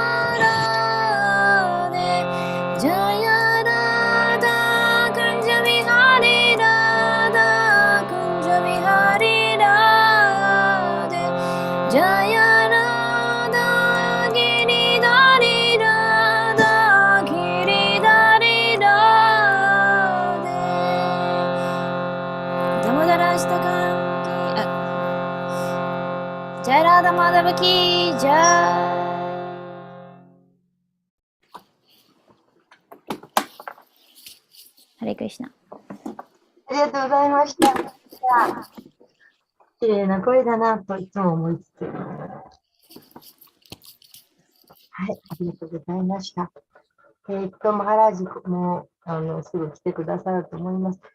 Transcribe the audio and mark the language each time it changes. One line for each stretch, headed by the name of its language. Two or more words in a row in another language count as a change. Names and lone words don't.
Sanskrit: राधे, जय राधा कुञ्जविहारी राधा कुञ्जविहारी राधे, जय राधा गिरिधारी राधा गिरिधारी राधे.
Hindi: दामोदराष्टकम् की जय राधा माधव की जय.
Sanskrit: हरे कृष्ण.
Japanese: ありがとうございました。綺麗な声だなといつも思いつつ。はい、ありがとうございました。マハラージもすぐ来てくださると思います。